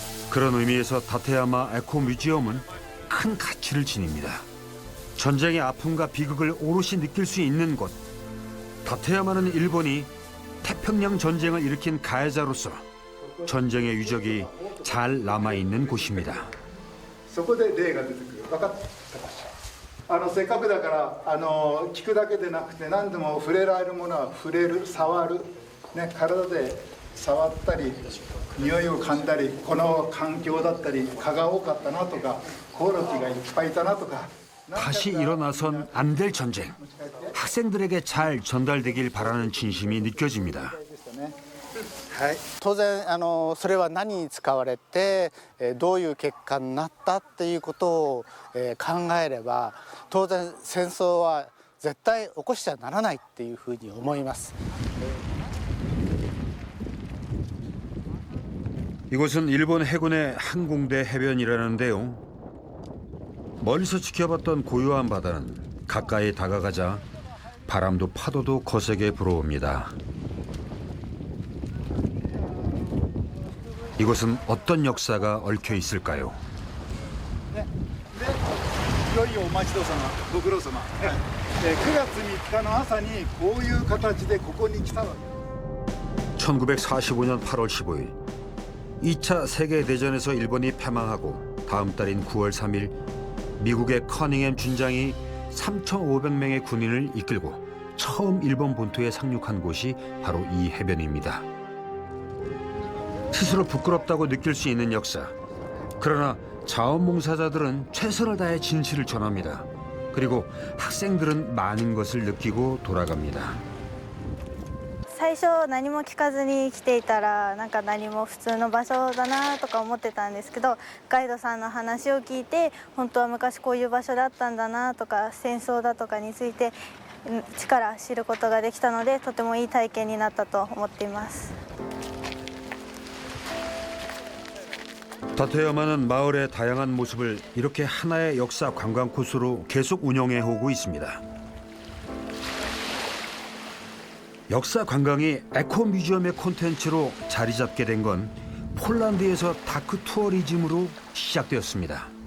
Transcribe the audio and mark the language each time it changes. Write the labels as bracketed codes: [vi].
[ko] 그런 의미에서 다테야마 에코 뮤지엄은 큰 가치를 지닙니다. 전쟁의 아픔과 비극을 오롯이 느낄 수 있는 곳. 다테야마는 일본이 태평양 전쟁을 일으킨 가해자로서 전쟁의 유적이 잘 남아있는 곳입니다. [ja] そこで霊が出てくる。分かったかしら。せっかくだから聞くだけでなくて何でも触れられるものは触れる、触る、ね、体で触ったり匂いを噛んだり、この環境だったり蚊が多かったなとかコオロギがいっぱいいたなとか。 [ko] 다시 일어나선 안 될 전쟁. 학생들에게 잘 전달되길 바라는 진심이 느껴집니다. [ja] 当然それは何に使われてどういう結果になったっていうことを考えれば当然戦争は絶対起こしちゃならないっていうふうに思います。 [ko] 이곳은 일본 해군의 항공대 해변이라는데요. 멀리서 지켜봤던 고요한 바다는 가까이 다가가자 바람도 파도도 거세게 불어옵니다. 이곳은 어떤 역사가 얽혀 있을까요? [ja] いよいよお待ちどうさま、ご苦労様。9月3日の朝にこういう形でここに来たわけ。 [ko] 1945년 8월 15일 2차 세계대전에서 일본이 패망하고 다음 달인 9월 3일 미국의 커닝햄 준장이 3,500명의 군인을 이끌고 처음 일본 본토에 상륙한 곳이 바로 이 해변입니다. 스스로 부끄럽다고 느낄 수 있는 역사. 그러나 자원봉사자들은 최선을 다해 진실을 전합니다. 그리고 학생들은 많은 것을 느끼고 돌아갑니다. [ja] 最初何も聞かずに来ていたらなんか何も普通の場所だなとか思ってたんですけどガイドさんの話を聞いて本当は昔こういう場所だったんだなとか戦争だとかについて力知ることができたのでとてもいい体験になったと思っています。 [ko] 다테야마는 마을의 다양한 모습을 이렇게 하나의 역사 관광 코스로 계속 운영해 오고 있습니다. 역사 관광이 에코 뮤지엄의 콘텐츠로 자리 잡게 된 건 폴란드에서 다크 투어리즘으로 시작되었습니다.